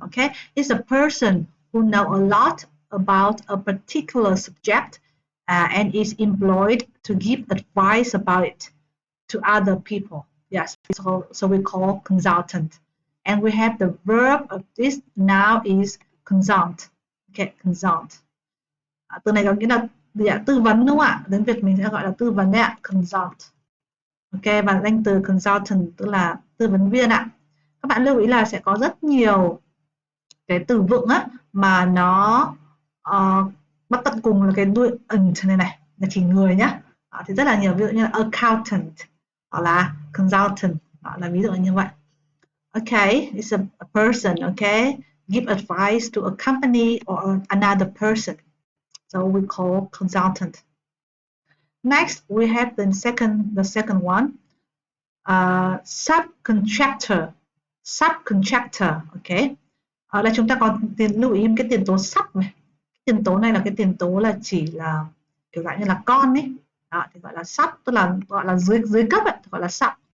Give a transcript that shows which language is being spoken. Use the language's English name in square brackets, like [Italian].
[English] Okay, it's a person who know a lot about a particular subject and is employed to give advice about it to other people. Yes, so we call consultant. And we have the verb of this now is consult. Okay, consult. [Vietnamese] Từ này có nghĩa là tư vấn đúng không ạ? Đến Việt mình sẽ gọi là tư vấn đấy ạ, consult. Ok, và danh từ consultant tức là tư vấn viên ạ. Các bạn lưu ý là sẽ có rất nhiều cái từ vựng á mà nó bắt tận cùng là cái đuôi ant này là chỉ người nhá. Thì rất là nhiều, ví dụ như là accountant hoặc là consultant, là ví dụ như vậy. [English] Okay, it's a person, okay, give advice to a company or another person, so we call consultant. Next, we have the second one, subcontractor. Subcontractor, okay. [Vietnamese] Ở đây chúng ta có lưu ý cái tiền tố sub này. Tiền tố này là cái tiền tố là chỉ là kiểu dạng như là con ấy. Đó, thì gọi là sub, tức là gọi là dưới cấp ấy, gọi là sub.